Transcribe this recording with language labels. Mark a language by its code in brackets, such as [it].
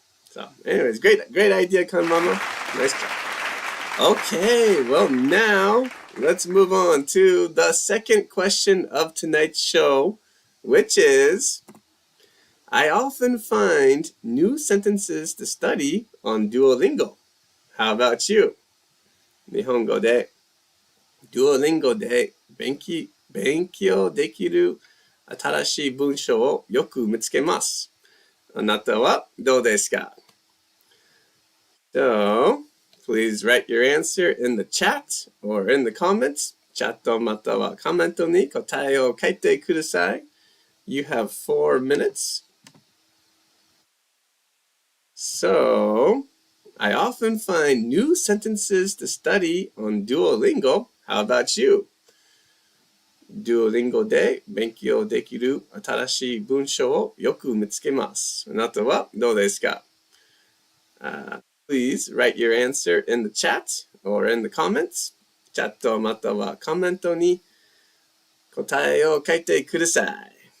[en] So, anyways, great idea, Kan Mama. Nice job. Okay, well now let's move on to the second question of tonight's show, which is, I often find new sentences to study on Duolingo. How about you? [ja] 日本語で Duolingo で勉強できる新しい文章をよく見つけます。あなたはどうですか? [en] So, please write your answer in the chat or in the comments. [ja] チャットまたはコメントに答えを書いてください. [en] You have 4 minutes. So, I often find new sentences to study on Duolingo. How about you? [ja] Duolingo で勉強できる新しい文章をよく見つけます。あなたはどうですか? [en] Please write your answer in the chat or in the comments. [ja] チャットまたはコメントに答えを書いてください.